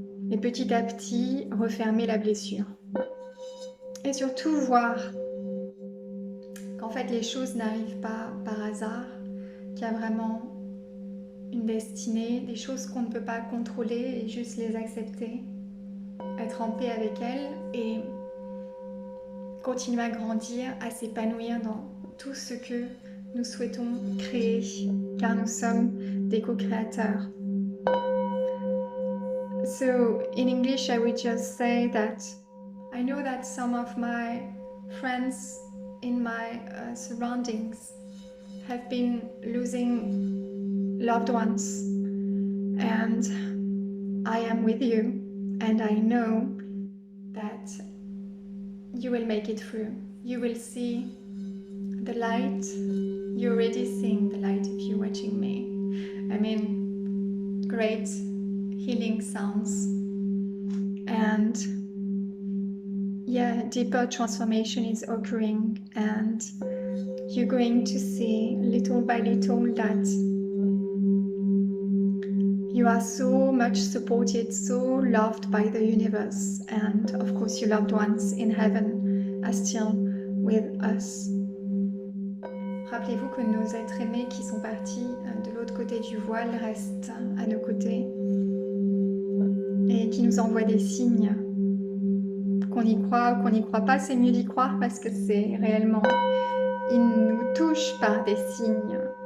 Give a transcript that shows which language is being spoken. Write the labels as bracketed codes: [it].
[fr] Et petit à petit, refermer la blessure. Et surtout voir qu'en fait les choses n'arrivent pas par hasard, qu'il y a vraiment une destinée, des choses qu'on ne peut pas contrôler et juste les accepter, être en paix avec elles et continuer à grandir, à s'épanouir dans tout ce que nous souhaitons créer, car nous sommes des co-créateurs. [en] So, in English, I would just say that I know that some of my friends in my surroundings have been losing loved ones, and I am with you, and I know that you will make it through. You will see the light. You're already seeing the light if you're watching me. I mean, great healing sounds. And yeah, deeper transformation is occurring, and you're going to see little by little that You are so much supported, so loved by the universe, and of course your loved ones in heaven are still with us. [fr] Rappelez-vous que nos êtres aimés qui sont partis de l'autre côté du voile restent à nos côtés et qui nous envoient des signes. Qu'on y croit ou qu'on n'y croit pas, c'est mieux d'y croire parce que c'est réellement... Ils nous touchent par des signes.